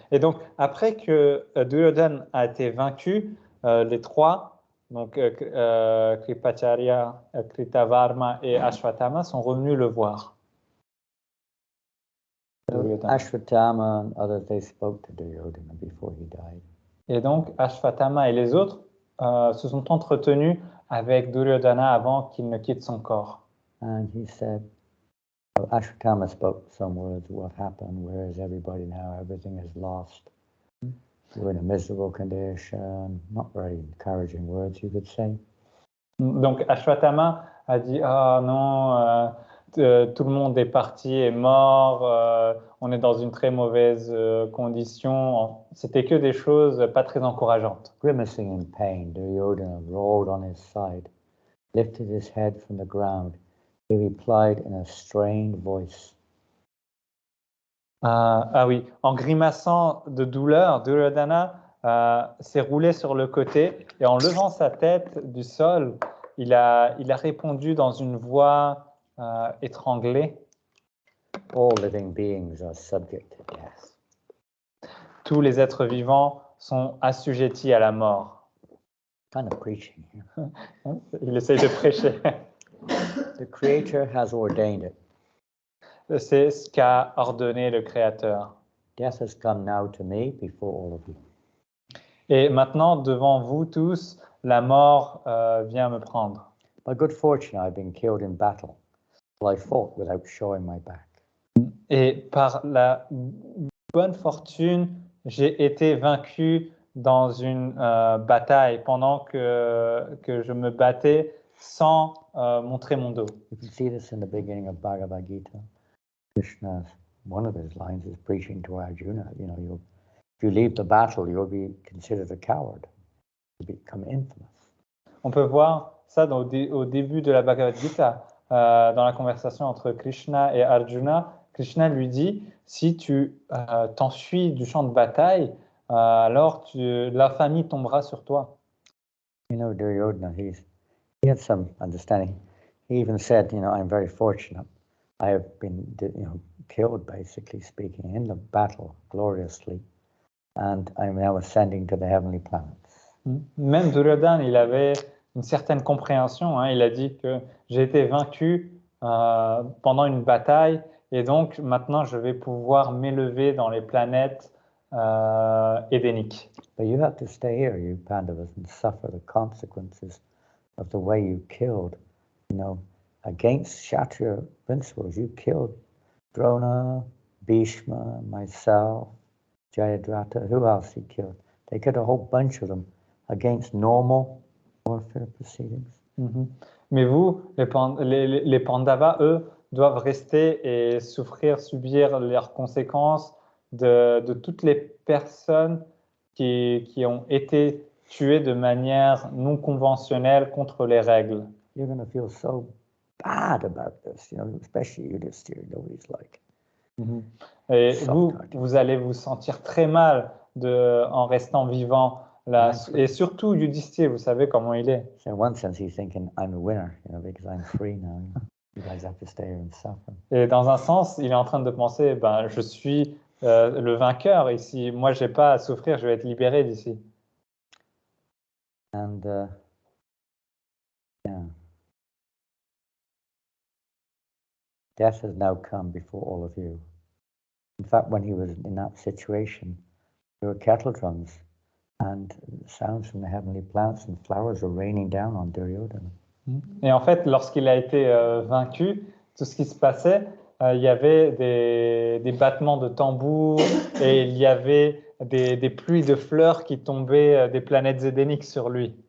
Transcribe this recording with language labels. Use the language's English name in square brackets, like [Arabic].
[French] Et donc, après que Duryodhana a été vaincu, les trois, donc Kripacharya, Kritavarma et Ashwatthama, sont revenus le voir. [English] Ashwatthama and others, they spoke to Duryodhana before he died. [French] Et donc, Ashwatthama et les autres se sont entretenus avec Duryodhana avant qu'il ne quitte son corps. [English] And he said, Ashwatthama spoke some words, what happened, where is everybody now, everything is lost. We're in a miserable condition, not very encouraging words, you could say. [French] Donc, Ashwatthama a dit, ah non, tout le monde est parti, est mort, on est dans une très mauvaise condition. C'était que des choses pas très encourageantes. [English] Grimacing in pain, Duryodhana rolled on his side, lifted his head from the ground. He replied in a strained voice. [French] Ah oui, en grimaçant de douleur, Duryodhana s'est roulé sur le côté et en levant sa tête du sol, il a répondu dans une voix étranglée. [English] All living beings are subject to death. [French] Tous les êtres vivants sont assujettis à la mort. [English] Kind of preaching here. [French] Il essaye de prêcher. [English] The Creator has ordained it. [French] C'est ce qu'a ordonné le Créateur. [English] Death has come now to me before all of you. [French] Et maintenant, devant vous tous, la mort vient me prendre. [English] By good fortune, I've been killed in battle. Well, I fought without showing my back. [French] Et par la bonne fortune, j'ai été vaincu dans une bataille pendant que je me battais sans montrer mon dos. [English] You can see this in the beginning of Bhagavad Gita. Krishna, one of his lines is preaching to Arjuna. If you leave the battle, you'll be considered a coward. You become infamous. [French] On peut voir ça au début de la Bhagavad Gita, dans la conversation entre Krishna et Arjuna. Krishna lui dit, si tu t'enfuis du champ de bataille, alors l'infamie tombera sur toi. [English] Duryodhana, he had some understanding. He even said, I'm very fortunate. I have been, killed, basically speaking, in the battle gloriously, and I'm now ascending to the heavenly planets. [French] Même Duryodhana, il avait une certaine compréhension. Il a dit que j'ai été vaincu pendant une bataille, et donc maintenant je vais pouvoir m'élever dans les planètes édéniques. [English] But you have to stay here, you Pandavas, and suffer the consequences of the way you killed, against Kshatriya principles. You killed Drona, Bhishma, myself, Jayadratha. Who else he killed? They killed a whole bunch of them against normal warfare proceedings. [French] Mais vous, les Pandavas, eux, doivent rester et subir leurs conséquences de toutes les personnes qui ont été tuées de manière non conventionnelle contre les règles. [English] You're going to feel so bad about this, especially Yudhishthira, nobody's like. [French] Et vous allez vous sentir très mal en restant vivant là. Et surtout Yudhishthira, vous savez comment il est. [English] So in one sense, he's thinking, I'm a winner, because I'm free now. You guys have to stay here and suffer. [French] Et dans un sens, il est en train de penser, ben, je suis le vainqueur ici. Moi, j'ai pas à souffrir, je vais être libéré d'ici. [English] And yeah, death has now come before all of you. In fact, when he was in that situation, there were kettle drums and sounds from the heavenly plants and flowers were raining down on Duryodhana. [French] Et en fait, lorsqu'il a été vaincu, tout ce qui se passait, il y avait des battements de tambour et il y avait des pluies de fleurs qui tombaient des planètes édéniques sur lui.